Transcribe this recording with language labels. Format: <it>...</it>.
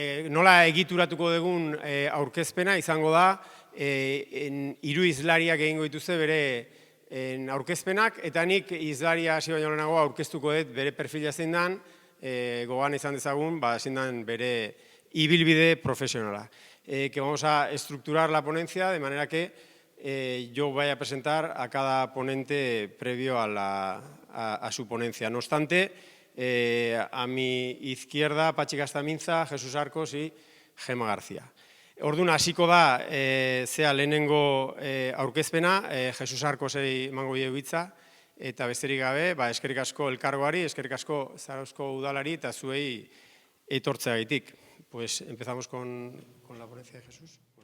<eu>Nola egituratuko dugun aurkezpena izango da, hiru hizlariak egingo dituzte bere aurkezpenak, eta nik hizlaria hasi baino lehenago aurkeztuko dut bere perfila zein dan, gogoan izan dezagun, zein dan bere ibilbide profesionala.</eu> <es>Que vamos a estructurar la ponencia de manera que yo vaya a presentar a cada ponente previo a su ponencia. No obstante, a mi izquierda, Patxi Gastaminza, Jesús Arcos y Gema García.</es> <eu>Orduan, hasiko da, lehenengo aurkezpena, Jesus Arcosei emango diegu hitza, eta besterik gabe, eskerrik asko elkargoari, eskerrik asko Zarauzko udalari eta zuei etortzeagatik.</eu> <es>Pues empezamos con la ponencia de Jesús.</es>